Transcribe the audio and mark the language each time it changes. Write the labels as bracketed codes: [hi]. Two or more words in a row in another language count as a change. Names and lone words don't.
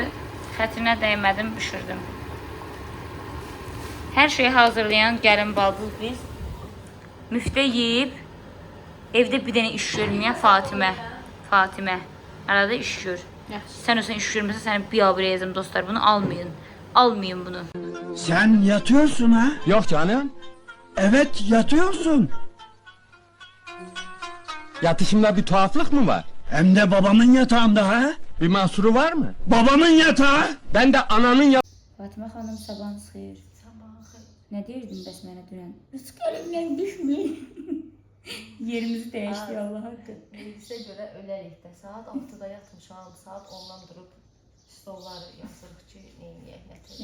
[az] Xətrinə dəymədim, bişirdim. Hər şeyi hazırlayan gəlin baldız biz. Müftə yeyib, evdə bir dənə iş görməyən Fatimə. Arada iş gör. Sən olsan iş görməsə səni biabır yazım dostlar. Bunu almayın. Almayın bunu. [tr] Sen yatıyorsun ha? Yok canım. Evet yatıyorsun. Yatışımda bir tuhaflık mı var? Hem de babamın yatağında ha? Bir mahsuru var mı? Babamın yatağı. Ben de ananın [az] Fatimə xanım sabahınız xeyir. Nə deyirdin bəs mənə dünən? Rüzgarımdan düşməyin. Yerimizi dəyişdi Allah haqqı. Bizə görə ölərik də. Saat 6-da yatmışam, saat 10-dan durub stolları yazırıq ki, neyiniyək, nətəyik.